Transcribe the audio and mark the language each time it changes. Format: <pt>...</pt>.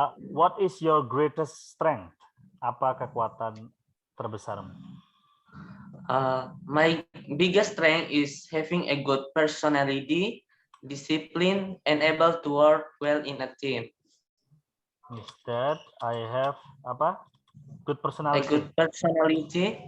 <en>What is your greatest strength?</en> <id>Apa kekuatan terbesarmu?</id> <en>My biggest strength is having a good personality, discipline, and able to work well in a team. Instead, I have apa? Good personality. A good personality.</en>